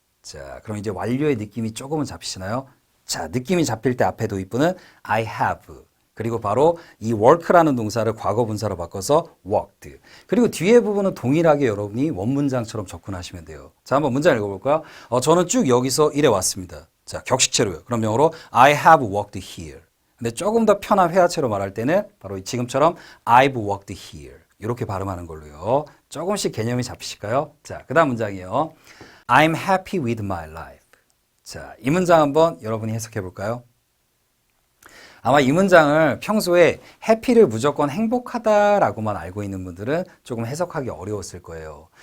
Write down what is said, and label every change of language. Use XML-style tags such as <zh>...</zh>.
<ko>자, 그럼 이제 완료의 느낌이 조금은 잡히시나요? 자, 느낌이 잡힐 때 앞에 도입부는</ko> <en>I have.</en> <ko>그리고 바로 이 work라는 동사를 과거분사로 바꿔서 worked. 그리고 뒤에 부분은 동일하게 여러분이 원문장처럼 접근하시면 돼요. 자, 한번 문장 읽어볼까요? 저는 쭉 여기서 일해 왔습니다. 자, 격식체로요. 그럼 영어로</ko> <en>I have worked here.</en> <ko>근데 조금 더 편한 회화체로 말할 때는 바로 지금처럼</ko> <en>I've worked here.</en> <ko>이렇게 발음하는 걸로요. 조금씩 개념이 잡히실까요? 자, 그 다음 문장이에요.</ko> <en>I'm happy with my life.</en> <ko>자, 이 문장 한번 여러분이 해석해 볼까요? 아마 이 문장을 평소에 해피를 무조건 행복하다라고만 알고 있는 분들은 조금 해석하기 어려웠을 거예요.</ko>